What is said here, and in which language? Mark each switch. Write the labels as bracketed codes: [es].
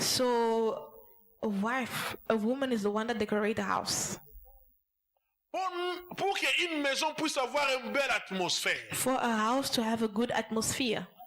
[en] So a woman is the one that decorates the house. [fr] Pour qu'une maison puisse avoir une belle atmosphère, [en] for a house to have a good atmosphere,